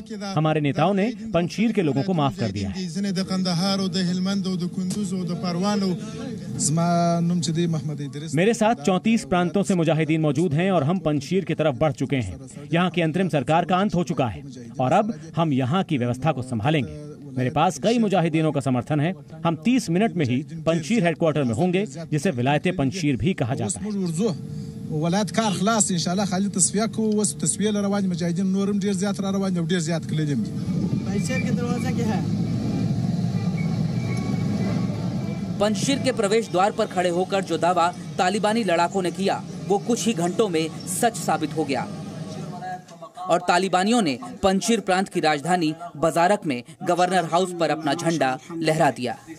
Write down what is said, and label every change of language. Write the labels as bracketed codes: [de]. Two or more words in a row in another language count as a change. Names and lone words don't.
[hi] हमारे नेताओं ने पंजशीर के लोगों को माफ कर दिया है। मेरे साथ 34 प्रांतों से मुजाहिदीन मौजूद हैं और हम पंजशीर की तरफ बढ़ चुके हैं। यहाँ की अंतरिम सरकार का अंत हो चुका है और अब हम यहाँ की व्यवस्था को संभालेंगे। मेरे पास कई मुजाहिदीनों का समर्थन है। हम 30 मिनट में ही पंजशीर हेडक्वार्टर में होंगे, जिसे विलायते पंजशीर भी कहा जाता है। [ps] ولایت کار خلاص [ar] ان شاء الله [ps] خالي تصفیه کو وس تصفیه روان مجاهدین نورم ډیر زیات را روان او ډیر زیات کړل دي [hi] पंचशीर के दरवाजा क्या है? पंचशीर के प्रवेश द्वार पर खड़े होकर जो दावा तालिबानी लड़ाकों ने किया वो कुछ ही घंटों में सच साबित हो गया और तालिबानियों ने पंचशीर प्रांत की राजधानी बजारक में गवर्नर हाउस पर अपना झंडा लहरा दिया।